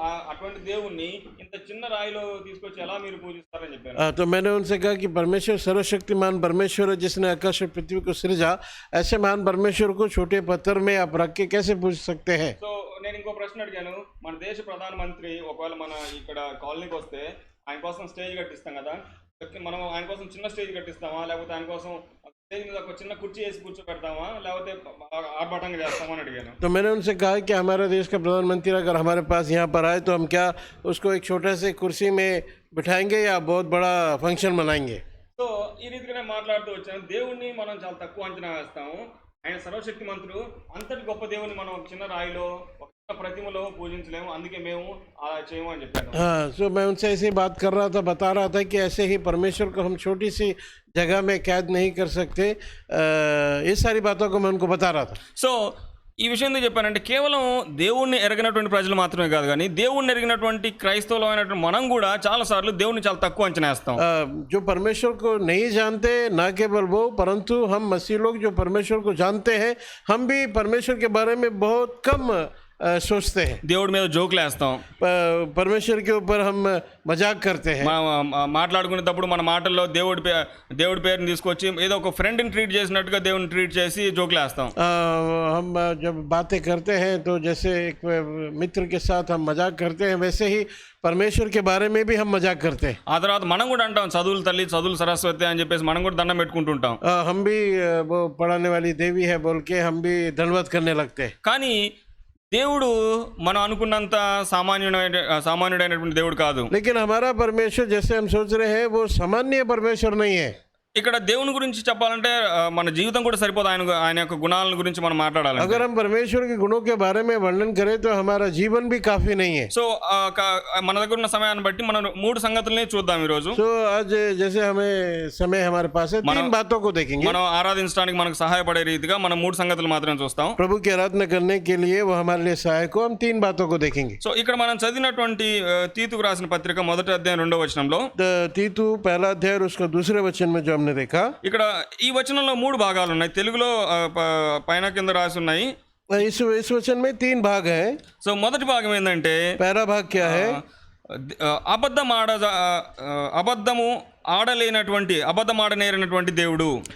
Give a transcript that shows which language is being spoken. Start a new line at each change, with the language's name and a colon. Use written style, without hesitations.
Telugu: అటువంటి దేవుణ్ణి ఇంత చిన్న రాయిలో తీసుకొచ్చి ఎలా మీరు పూజిస్తారని చెప్పారు.
Hindi: तो मैंने उनसे कहा कि परमेश्वर सर्वशक्तिमान परमेश्वर है जिसने आकाश और पृथ्वी को सृजा, ऐसे महान परमेश्वर को छोटे पत्थर में आप रख के कैसे पूज सकते हैं।
Telugu: సో నేను ఇంకో ప్రశ్న అడిగాను, మన దేశ ప్రధానమంత్రి ఒకవేళ మన ఇక్కడ కాలనీకి వస్తే ఆయన కోసం స్టేజ్ కట్టిస్తాం కదా, మనం ఆయన కోసం చిన్న స్టేజ్ కట్టిస్తామా, లేకపోతే ఆయన కోసం స్టేజ్ మీద ఒక చిన్న కుర్చీ వేసి కూర్చోబెడతామా, లేకపోతే ఆర్భాటంగా చేస్తామా అని అడిగాను.
Hindi: तो मैंने उनसे कहा कि हमारे देश का प्रधानमंत्री अगर हमारे पास यहाँ पर आए तो हम क्या उसको एक छोटे से कुर्सी में बिठाएंगे या बहुत बड़ा फंक्शन मनाएंगे।
Telugu: సో ఈ రీతిగానే మాట్లాడుతూ వచ్చాను. దేవుణ్ణి మనం చాలా తక్కువ అంచనా వేస్తాము. ఆయన సర్వశక్తి మంత్రులు, అంతటి గొప్ప దేవుని మనం ఒక చిన్న రాయిలో ఒక చిన్న ప్రతిమలో పూజించలేము, అందుకే మేము అలా చేయము అని చెప్పాను.
Hindi: हाँ, सो मैं उनसे ऐसे ही बात कर रहा था, बता रहा था कि ऐसे ही परमेश्वर को हम छोटी सी जगह में कैद नहीं कर सकते। ये सारी बातों को मैं उनको बता रहा था।
Telugu: సో ఈ విషయం ఎందుకు చెప్పానంటే, కేవలం దేవుణ్ణి ఎరగినటువంటి ప్రజలు మాత్రమే కాదు, కానీ దేవుణ్ణి ఎరిగినటువంటి క్రైస్తవులమైనటువంటి మనం కూడా చాలాసార్లు దేవుణ్ణి చాలా తక్కువ అంచనా వేస్తాం.
Hindi: जो परमेश्वर को नहीं जानते, ना केवल वो, परंतु हम मसीह लोग जो परमेश्वर को जानते हैं, हम भी परमेश्वर के बारे में बहुत कम सोचते हैं।
Telugu: దేవుడి మీద జోకులు వేస్తాం,
Hindi: परमेश्वर के ऊपर हम मजाक करते हैं।
Telugu: మాట్లాడుకునేటప్పుడు మన మాటల్లో దేవుడి పేరుని తీసుకొచ్చి ఏదో ఒక ఫ్రెండ్ని ట్రీట్ చేసినట్టుగా దేవుడిని ట్రీట్ చేసి జోకులు వేస్తాం.
Hindi: हम जब बातें करते हैं तो जैसे एक मित्र के साथ हम मजाक करते हैं, वैसे ही परमेश्वर के बारे में भी हम मजाक करते हैं।
Telugu: ఆ తర్వాత మనం కూడా అంటాం, చదువుల తల్లి, చదువుల సరస్వతి అని చెప్పేసి మనం కూడా దండం పెట్టుకుంటుంటాం.
Hindi: हम भी वो पढ़ाने वाली देवी है बोल के हम भी दंडवत करने लगते हैं।
Telugu: కానీ దేవుడు మనం అనుకున్నంత సామాన్యుడైనటువంటి దేవుడు కాదు.
Hindi: लेकिन हमारा परमेश्वर जैसे हम सोच रहे हैं वो सामान्य परमेश्वर नहीं है।
Telugu: ఇక్కడ దేవుని గురించి చెప్పాలంటే మన జీవితం కూడా సరిపోదు, ఆయన యొక్క గుణాల గురించి మనం మాట్లాడాలి.
Hindi: अगर हम परमेश्वर के गुणों के बारे में वर्णन करें तो हमारा जीवन भी काफी नहीं है।
Telugu: సో మన దగ్గర ఉన్న సమయాన్ని బట్టి మనం 3 సంగతుల్ని చూద్దాం ఈ రోజు.
Hindi: तो आज जैसे हमें समय हमारे पास है, 3 बातों को देखेंगे।
Telugu: మనం ఆరాధించడానికి మనకు సహాయపడే రీతిగా మనం 3 సంగతులు మాత్రమే చూస్తాం.
Hindi: प्रभु की आराधना करने के लिए वो हमारे लिए सहायक हो, हम 3 बातों को देखेंगे।
Telugu: సో ఇక్కడ మనం చదివినటువంటి తీతుకు రాసిన పత్రిక 1వ అధ్యాయం 2వ వచనంలో,
Hindi: तीतु 1 अध्याय और उसका 2 वचन में जो हमने देखा,
Telugu: ఇక్కడ ఈ వచనంలో 3 భాగాలు ఉన్నాయి. తెలుగులో పైన కింద రాసి ఉన్నాయి.
Hindi: इस वचन में 3 भाग हैं।
Telugu: సో మొదటి భాగం ఏంటంటే,
Hindi: पहला भाग क्या है?
Telugu: అబద్ధము ఆడనేరనటువంటి దేవుడు.